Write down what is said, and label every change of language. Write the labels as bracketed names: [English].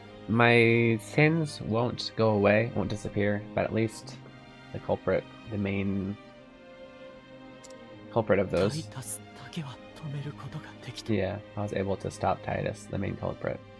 [English] My sins won't go away, won't disappear, but at least the culprit, the main culprit of [Japanese] タイ [English] those. [Japanese] タスだけは止めることができた。 [English] Yeah, I was able to stop Titus, the main culprit.